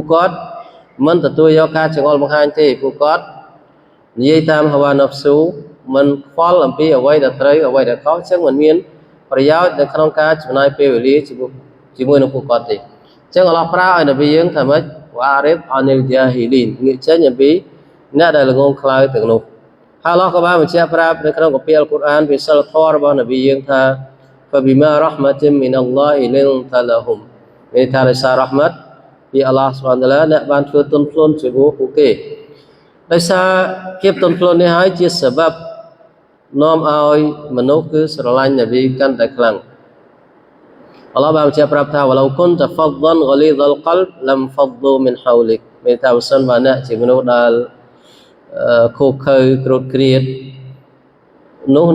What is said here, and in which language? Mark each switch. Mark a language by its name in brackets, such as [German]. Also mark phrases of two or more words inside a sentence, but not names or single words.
[Khmer] គាត់មិនទទួលយកការចង្អុលបង្ហាញទេពួកគាត់និយាយតាមហាវ៉ាណាហ្វស៊ូមិនខ្វល់អំពីអ្វីដែលត្រូវអ្វីដែលខុសចឹងមិនមានប្រយោជន៍នៅក្នុងការចំណាយពេលវេលាជាមួយនឹងពួកគាត់ទេចឹងអល់ឡោះប្រើឲ្យនប៊ីយើងថាម៉េច [Arabic] وأعرض عن الجاهلين [Khmer] ងាកចេញអំពីអ្នកដែលល្ងងខ្លៅទាំងនោះហើយអល់ឡោះក៏បានបញ្ជាក់ប្រាប់នៅក្នុងគម្ពីរអលកុរអានពីសិលធម៌របស់នប៊ីយើងថា [Arabic] فبما رحمة من الله لنت لهم [Khmer] មានថាដោយសាររ៉ហ្មាត់ពីអល់ឡោះស៊ុបហានតាឡាអ្នកបានធ្វើទន់ភ្លន់ជាមួយពួកគេដោយសារភាពទន់ភ្លន់នេះហើយជាសបនាំឲ្យមនុស្សគឺស្រឡាញ់នប៊ីកាន់តែខ្លាំងអ ល់ឡោះបានបញ្ជាក់ប្រាប់ថា [Arabic] ولو كنت فظا غليظ القلب لانفضوا من حولك [Khmer] មានថាបើសិនបើអ្នកជាមនុស្សដែលខូខើក្រោតគ្រៀតនោះអ្នក